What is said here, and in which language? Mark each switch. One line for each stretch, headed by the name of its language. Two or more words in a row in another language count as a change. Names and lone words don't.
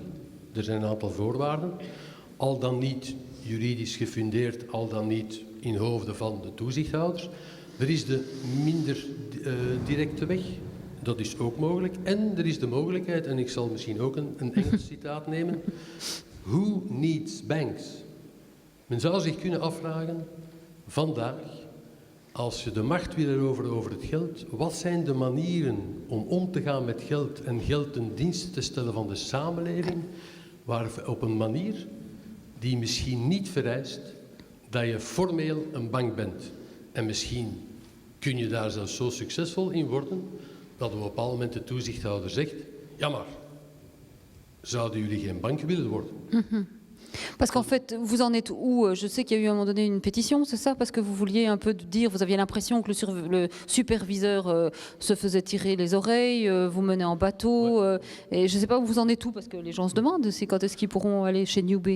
Dutch: Er zijn een aantal voorwaarden. Al dan niet juridisch gefundeerd, al dan niet in hoofden van de toezichthouders. Er is de minder directe weg. Dat is ook mogelijk. En er is de mogelijkheid, en ik zal misschien ook een Engels citaat nemen.
English: Who needs banks?
Dutch: Men zou zich kunnen afvragen, vandaag, als je de macht wil eroveren over het geld, wat zijn de manieren om te gaan met geld en geld ten dienste te stellen van de samenleving, op een manier die misschien niet vereist dat je formeel een bank bent. En misschien kun je daar zelfs zo succesvol in worden, dat op een bepaald moment de toezichthouder zegt, ja maar, zouden jullie geen bank willen worden?
French: Parce qu'en fait, vous en êtes où? Je sais qu'il y a eu à un moment donné une pétition, c'est ça? Parce que vous vouliez un peu dire, vous aviez l'impression que le superviseur se faisait tirer les oreilles, vous menez en bateau, et je ne sais pas où vous en êtes où, parce que les gens se demandent c'est quand est-ce qu'ils pourront aller chez Newbie.